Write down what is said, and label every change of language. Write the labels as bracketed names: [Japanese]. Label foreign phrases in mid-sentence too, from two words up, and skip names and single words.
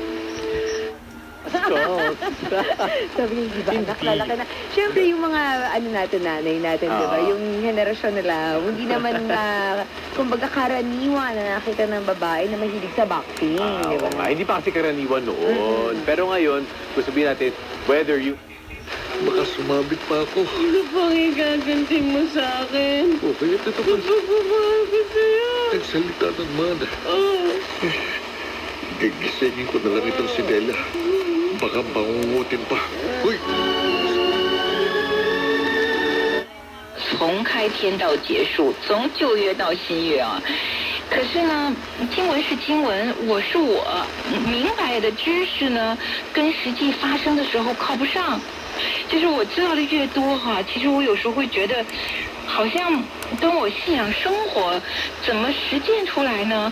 [Filipino] Sabi niya, di ba, anak, lalaki na. Siyempre, yung mga, nanay natin, di ba? Yung henerasyon nila, hindi naman, kumbaga, karaniwan na nakita ng babae na mahilig sa boxing, di ba? Hindi pa kasi karaniwan noon. Pero ngayon, kung sabihin natin, [English] whether you... [Filipino] Baka sumabit pa ako. Ano pang igaganti mo sa akin? Okay, ito pa. Magpapamahal ko sa'yo. Nagsalita ng mana. Gigisingin ko na lang itong si Della. Baka bangungutin pa. Uy! [Chinese] 从开篇到结束，从旧约到新约啊。可是呢，经文是经文，我是我，明白的知识呢，跟实际发生的时候靠不上。就是我知道的越多哈，其实我有时候会觉得，好像跟我信仰生活怎么实践出来呢？